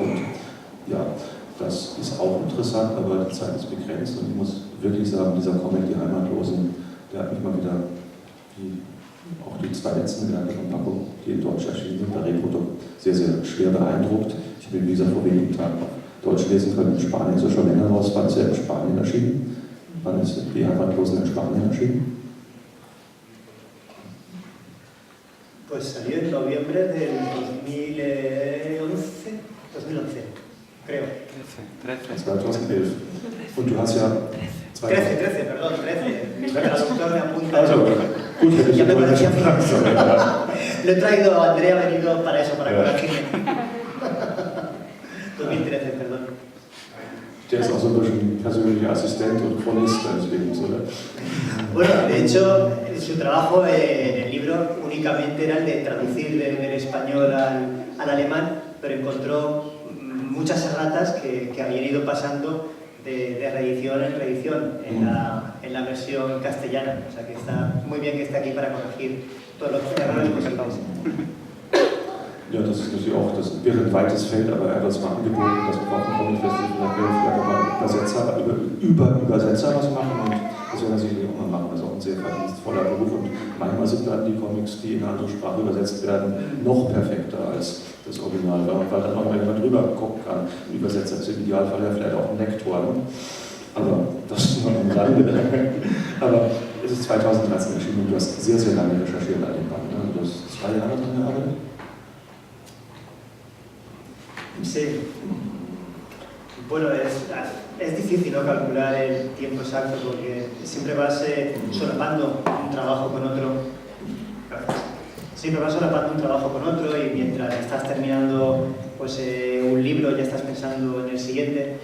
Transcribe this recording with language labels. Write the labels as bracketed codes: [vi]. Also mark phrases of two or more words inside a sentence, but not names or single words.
[de] Und ja, das ist auch interessant, aber die Zeit ist begrenzt und ich muss wirklich sagen, dieser Comic, Die Heimatlosen, der hat mich mal wieder, wie auch die 2 letzten Werke von Paco, die in Deutsch erschienen sind, bei Reprodukt, sehr, sehr schwer beeindruckt. Ich bin, wie gesagt, vor wenigen Tagen auf Deutsch lesen können. In Spanien ist er schon länger raus. Wann ist er in Spanien erschienen? Wann ist Die Heimatlosen in Spanien erschienen? [es] Pues salió en noviembre del 2011, creo. 2011. [de] Und du hast ja... [es] 13, perdón, 13. Mi traductor me apunta. [de] Also, gut, hätte ich [es] Ya me [de] aber nicht [es] parecía [de] gefragt. [es] Lo he traído, Andrea ha venido para eso, para corregirme. 2013, perdón. [de] Der ist auch so ein bisschen persönlicher Assistent und Chronist deines Lebens, oder? [es] Bueno, de hecho, su trabajo en el libro únicamente era el de traducir del español al alemán, pero encontró muchas erratas que habían ido pasando de reedición en reedición en la versión castellana. O sea que está muy bien que esté aquí para corregir todos los errores posibles. [de] Ja, das ist natürlich auch, das wäre ein weites Feld, aber er hat uns mal angeboten, dass wir auf dem Comic Festival vielleicht auch mal Übersetzer was machen, und das werden wir sicherlich auch mal machen. Das ist auch ein sehr verdienstvoller Beruf, und manchmal sind dann die Comics, die in eine andere Sprache übersetzt werden, noch perfekter als das Original, weil dann noch mal jemand drüber gucken kann. Ein Übersetzer ist im Idealfall ja vielleicht auch ein Lektor, ne? Aber das ist nur am Rande. Aber es ist 2013 erschienen und du hast sehr, sehr lange recherchiert an dem Band. Ne? Du hast 2 Jahre dran gearbeitet. [es] Sí. Bueno, es difícil, ¿no?, calcular el tiempo exacto porque siempre vas solapando un trabajo con otro. Siempre vas solapando un trabajo con otro y mientras estás terminando pues, un libro ya estás pensando en el siguiente.